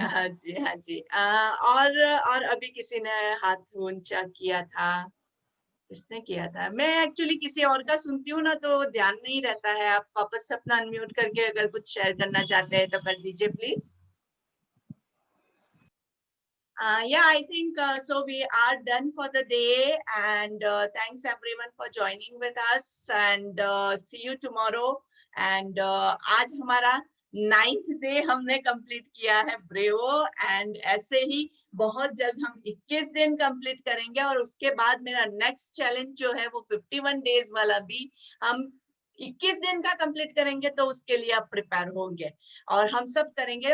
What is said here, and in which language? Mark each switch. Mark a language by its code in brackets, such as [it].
[hi] हाँ जी, हाँ जी। और अभी किसी ने हाथ ऊंचा किया था, किसने किया था? मैं एक्चुअली किसी और का सुनती हूँ ना तो ध्यान नहीं रहता है। आप वापस से अपना अनम्यूट करके अगर कुछ शेयर करना चाहते हैं तो कर दीजिए please. [en] Yeah, I think so we are done for the day, and thanks everyone for joining with us, and see you tomorrow. [hi] And आज हमारा 9th डे हमने कंप्लीट किया है ब्रेवो, एंड ऐसे ही बहुत जल्द हम 21 दिन कंप्लीट करेंगे, और उसके बाद मेरा नेक्स्ट चैलेंज जो है वो 51 डेज वाला भी हम 21 दिन का कंप्लीट करेंगे, तो उसके लिए आप प्रिपेयर होंगे और हम सब करेंगे।